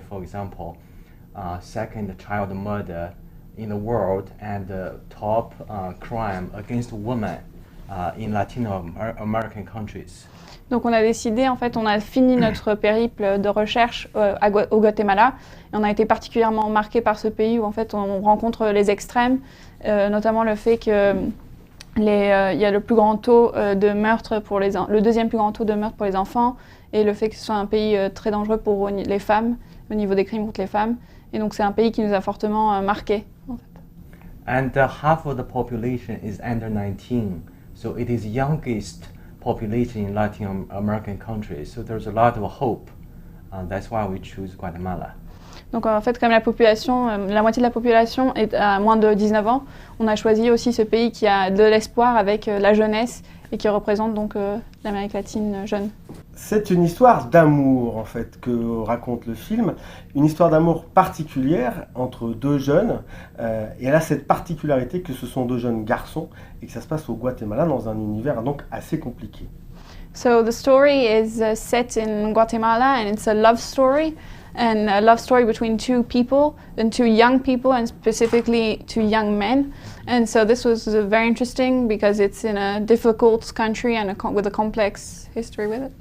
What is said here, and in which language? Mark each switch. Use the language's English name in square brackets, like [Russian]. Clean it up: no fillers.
[English] For example, second child murder in the world, and the top crime against women in Latino American countries. [French] Donc on a décidé, en fait, on a fini notre périple de recherche au Guatemala, et on a été particulièrement marqué par ce pays où en fait on rencontre les extrêmes, notamment le fait que il y a le plus grand taux de meurtre le deuxième plus grand taux de meurtre pour les enfants et le fait que ce soit un pays très dangereux pour les femmes, au niveau des crimes contre les femmes. Et donc c'est un pays qui nous a fortement marqués. En fait. [English] And half of the population is under 19, so it is youngest population in Latin American countries. So there's a lot of hope. That's why we choose Guatemala. [French] Donc en fait, comme la moitié de la population est à moins de 19 ans, on a choisi aussi ce pays qui a de l'espoir avec la jeunesse et qui représente donc l'Amérique latine jeune. C'est une histoire d'amour en fait que raconte le film, une histoire d'amour particulière entre 2 jeunes et elle a cette particularité que ce sont 2 jeunes garçons et que ça se passe au Guatemala dans un univers donc assez compliqué. [English] So the story is set in Guatemala and it's a love story. And a love story between 2 people, and 2 young people, and specifically 2 young men. And so this was very interesting because it's in a difficult country and with a complex history with it.